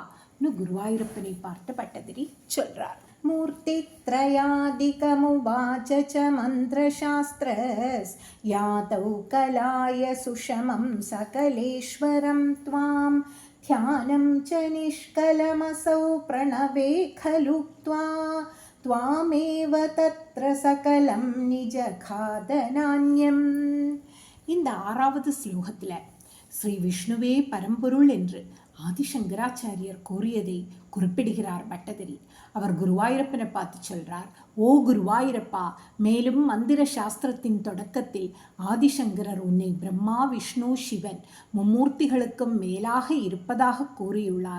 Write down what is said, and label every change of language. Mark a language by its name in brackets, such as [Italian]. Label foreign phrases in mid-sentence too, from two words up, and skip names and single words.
[Tamil] குருவாயூரப்பனை பார்த்து பட்டதிரி சொல்றார். [Sanskrit] मूर्तित्रयादिकमुवाच च मन्त्रशास्त्रस् यादौ कलाय सुषमं सकलेश्वरं त्वां ध्यानं च निष्कलमसौ प्रणवे खलु त्वामेव तत्र सकलं निजगादनान्यम्. [Tamil] இந்த 6வது ஸ்லோகத்தில் ஸ்ரீ விஷ்ணுவே பரம்பொருள் என்று ஆதிசங்கராச்சாரியர் கூறியதை குறிப்பிடுகிறார் பட்டதிரி. அவர் குருவாயூரப்பனை பார்த்து சொல்றார், ஓ குருவாயூரப்பா, மேலும் மந்திர சாஸ்திரத்தின் தொடக்கத்தில் ஆதிசங்கரர் உன்னை பிரம்மா, விஷ்ணு, சிவன் மும்மூர்த்திகளுக்கும் மேலாக இருப்பதாக கூறியுள்ளார்.